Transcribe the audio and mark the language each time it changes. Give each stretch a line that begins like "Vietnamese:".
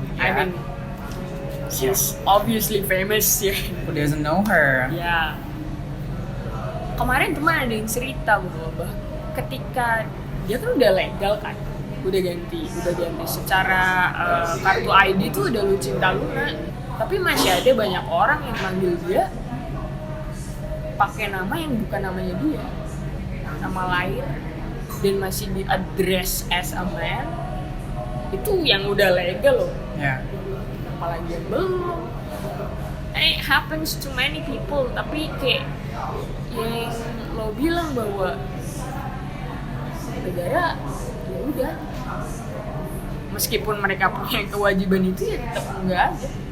English: I mean, she's obviously famous ya. Who doesn't know her? Ya.
Indonesian: Kemarin teman ada yang cerita bahwa ketika dia kan udah legal kan, udah ganti secara kartu ID tuh udah lo Cinta Luna, tapi masih ada banyak orang yang manggil dia pakai nama yang bukan namanya dia, nama lain, dan masih di
English: address as a man.
Indonesian: Itu yang udah legal loh.
English: Yeah.
Indonesian: Apalagi yang belum.
English: And it happens to many people.
Indonesian: Tapi kayak yang lo bilang bahwa negara ya udah, meskipun mereka punya kewajiban itu ya tetap enggak aja.